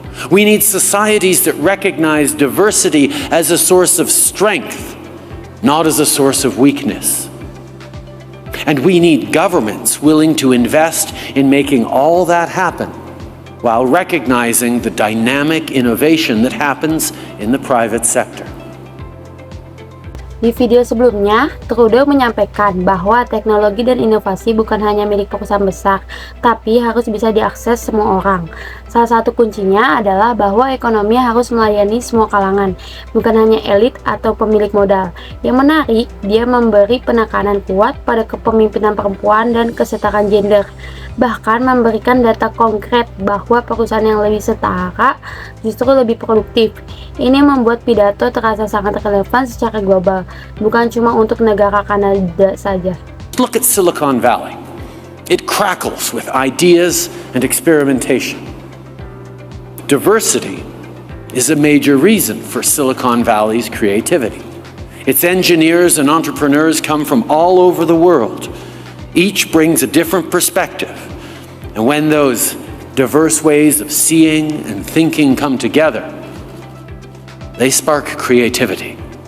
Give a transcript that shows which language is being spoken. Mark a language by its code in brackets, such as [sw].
[en] We need societies that recognize diversity as a source of strength, not as a source of weakness. And we need governments willing to invest in making all that happen while recognizing the dynamic innovation that happens in the private sector. [id] Di video sebelumnya, Trudeau menyampaikan bahwa teknologi dan inovasi bukan hanya milik perusahaan besar, tapi harus bisa diakses semua orang. Salah satu kuncinya adalah bahwa ekonomi harus melayani semua kalangan, bukan hanya elit atau pemilik modal. Yang menarik, dia memberi penekanan kuat pada kepemimpinan perempuan dan kesetaraan gender, bahkan memberikan data konkret bahwa perusahaan yang lebih setara justru lebih produktif. Ini membuat pidato terasa sangat relevan secara global, bukan cuma untuk negara Kanada saja. [en] Look at Silicon Valley. It crackles with ideas and experimentation. Diversity is a major reason for Silicon Valley's creativity. Its engineers and entrepreneurs come from all over the world. Each brings a different perspective. And when those diverse ways of seeing and thinking come together, they spark creativity.